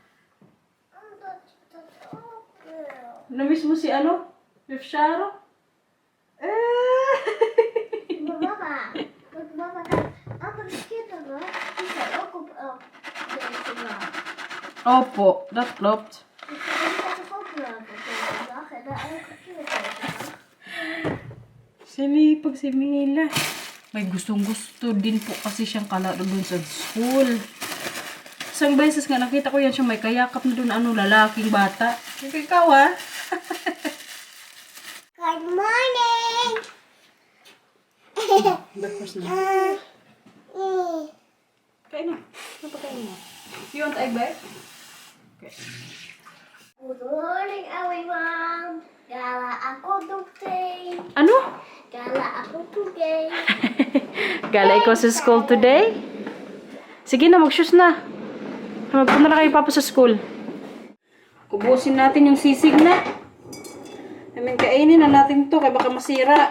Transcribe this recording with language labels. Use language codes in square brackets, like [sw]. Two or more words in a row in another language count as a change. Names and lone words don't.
[tl] Namiss mo si Fifth Sharo? Opo, [nl] dat klopt. [tl] Sinipag si Mila. May gustong-gusto din po kasi siyang kalaro dun sa school. Isang beses nga nakita ko yan siya may kayakap na dun lalaking bata. Ikaw [en] Good morning! [tl] Breakfast na. Kain na. Ano pa kain mo? [en] You want egg bite? Okay. Good morning, everyone! [tl] Gala ako today. Ano? Gala ako today. Gala ikaw sa school today? Sige na, mag-shoes na. Magpunta na kayo papa sa school. Kubusin natin yung sisig na. Kainin na natin to, kaya baka masira.